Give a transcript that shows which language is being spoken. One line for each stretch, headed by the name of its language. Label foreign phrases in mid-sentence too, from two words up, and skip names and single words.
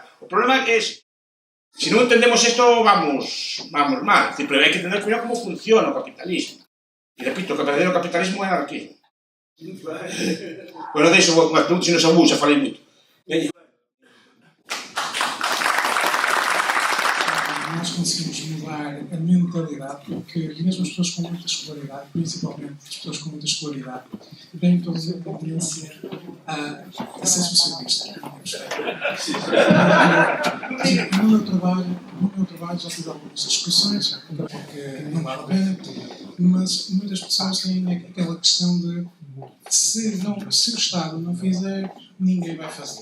Galician: O problema é que se non entendemos isto vamos mal. Pero hai que entender como funciona o capitalismo. E repito, o verdadeiro capitalismo é anarquismo. Bueno, deixo unhas preguntas e non xa xa falei moito.
Portuguese: Nós conseguimos mudar a mentalidade, porque mesmo as pessoas com muita escolaridade, principalmente as pessoas com muita escolaridade, têm toda uma tendência a ser socialista. No meu trabalho já tive algumas discussões, porque não vale a pena, mas muitas pessoas têm aquela questão de se o Estado não fizer ninguém vai fazer.